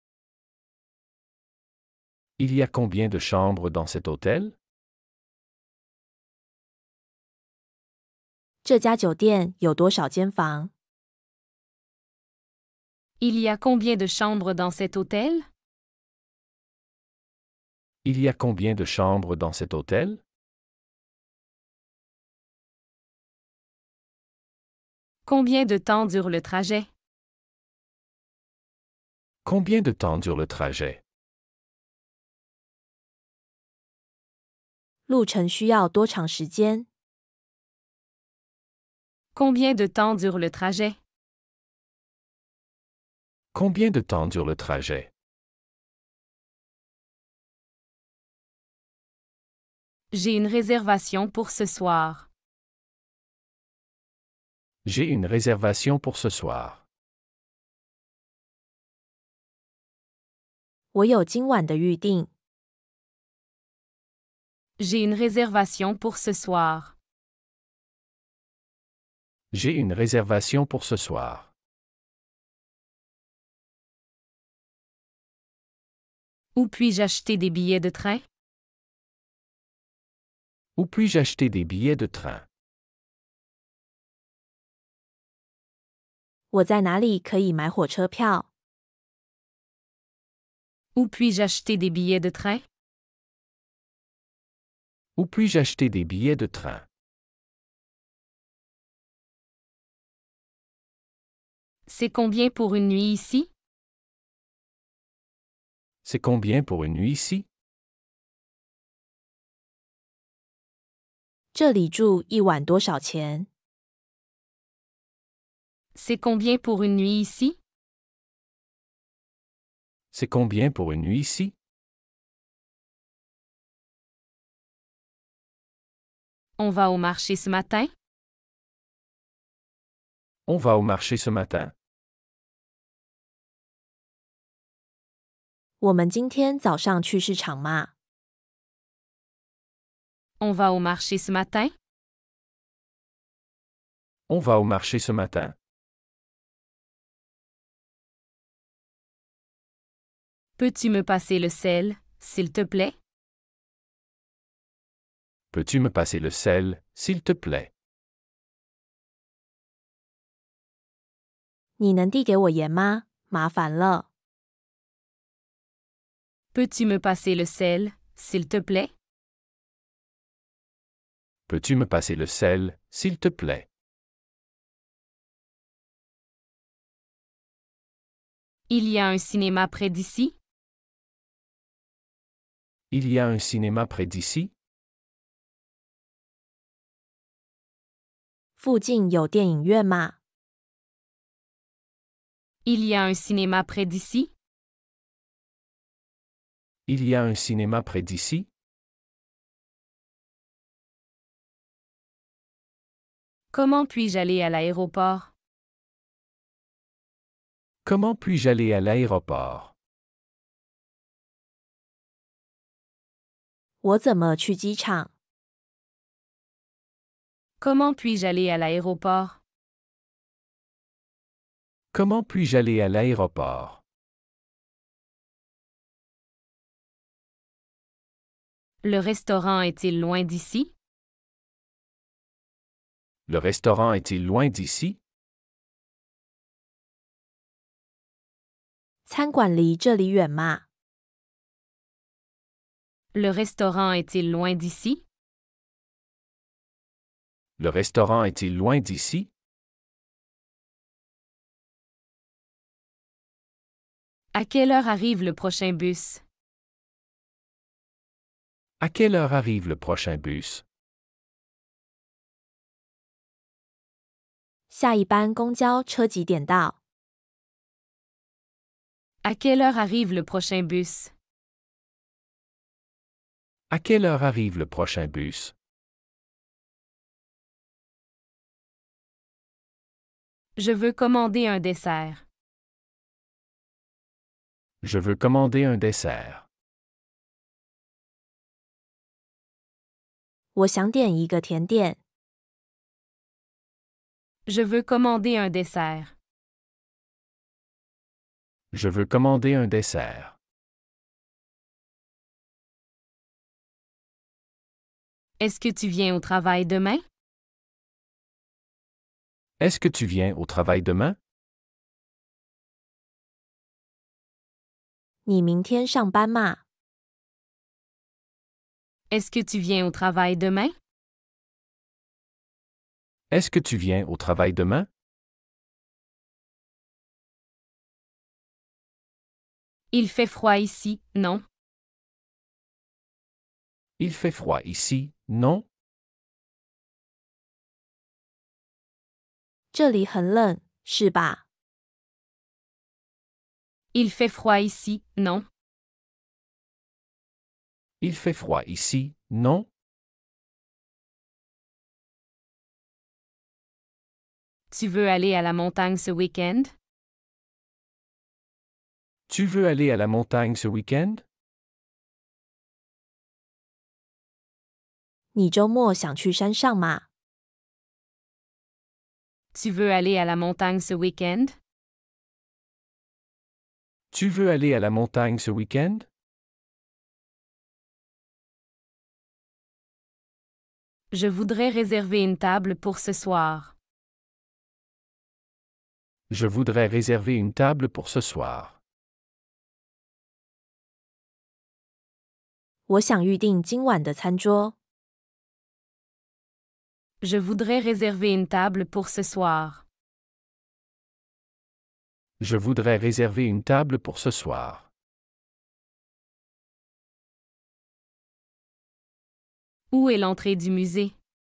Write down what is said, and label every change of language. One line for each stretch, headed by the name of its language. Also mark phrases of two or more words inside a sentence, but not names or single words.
French: Il y a combien de chambres dans cet hôtel?
Chinese: 这家酒店有多少间房？
French: Il y a combien de chambres dans cet hôtel? Il y a combien de chambres dans cet hôtel? Combien de temps dure le trajet? Combien de temps dure le trajet?
Chinese: 路程需要多长时间？
French: Combien de temps dure le trajet? Combien de temps dure le trajet? J'ai une réservation pour ce soir. J'ai une réservation pour ce soir.
Chinese: 我有今晚的预定。
French: J'ai une réservation pour ce soir. J'ai une réservation pour ce soir. Où puis-je acheter des billets de train? Où puis-je acheter des billets de train?
Chinese: 我在哪里可以买火车票？
French: Où puis-je acheter des billets de train? Où puis-je acheter des billets de train? C'est combien pour une nuit ici? C'est combien pour une nuit ici?
Chinese: 这里住一晚多少钱？
French: C'est combien pour une nuit ici? C'est combien pour une nuit ici? On va au marché ce matin? On va au marché ce matin.
Chinese: 我们今天早上去市场吗？
French: On va au marché ce matin? On va au marché ce matin. Peux-tu me passer le sel, s'il te plaît? Peux-tu me passer le sel, s'il te plaît?
Chinese: 你能递给我盐吗？麻烦了。
French: Peux-tu me passer le sel, s'il te plaît? Peux-tu me passer le sel, s'il te plaît? Il y a un cinéma près d'ici? Il y a un cinéma près d'ici?
Chinese: 附近有电影院吗？
French: Il y a un cinéma près d'ici? Il y a un cinéma près d'ici? Comment puis-je aller à l'aéroport? Comment puis-je aller à l'aéroport?
Chinese: 我怎么去机场？
French: Comment puis-je aller à l'aéroport? Comment puis-je aller à l'aéroport? Le restaurant est-il loin d'ici? Le restaurant est-il loin d'ici?
Chinese: 餐馆离这里远吗？
French: Le restaurant est-il loin d'ici? Le restaurant est-il loin d'ici? À quelle heure arrive le prochain bus? À quelle heure arrive le prochain bus?
Chinese: 下一班公交车几点到？
French: À quelle heure arrive le prochain bus? À quelle heure arrive le prochain bus? Je veux commander un dessert. Je veux commander un dessert.
Chinese: 我想点一个甜点。
French: Je veux commander un dessert. Je veux commander un dessert. Est-ce que tu viens au travail demain? Est-ce que tu viens au travail demain?
Chinese: 你明天上班吗？
French: Est-ce que tu viens au travail demain? Est-ce que tu viens au travail demain? Il fait froid ici, non? Il fait froid ici, non?
Chinese: 这里很冷，是吧？
French: Il fait froid ici, non? Il fait froid ici, non? Tu veux aller à la montagne ce week-end? Tu veux aller à la montagne ce week-end?
Chinese: 你周末想去山上吗？
French: Tu veux aller à la montagne ce week-end? Tu veux aller à la montagne ce week-end? Je voudrais réserver une table pour ce soir. Je voudrais réserver une table pour ce soir.
Chinese: 我想预定今晚的餐桌。
French: Je voudrais réserver une table pour ce soir. Je voudrais réserver une table pour ce soir. Où est l'entrée du musée?